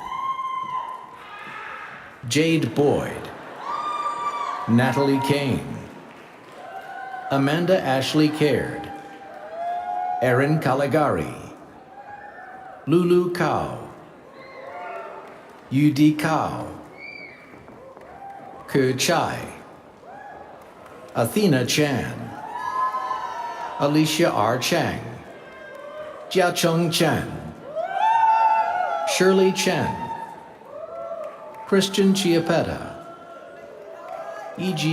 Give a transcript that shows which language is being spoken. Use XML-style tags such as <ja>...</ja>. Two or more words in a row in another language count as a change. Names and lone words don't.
<en>Jade Boyd, Natalie Kane, Amanda Ashley Caird, Erin Caligari, Lulu Kao, Yudi Kao, Ku Chai, Athena Chan, Alicia R. Chang, Jiacheng Chen, Shirley Chen, Christian Chiapetta, E.G.</en>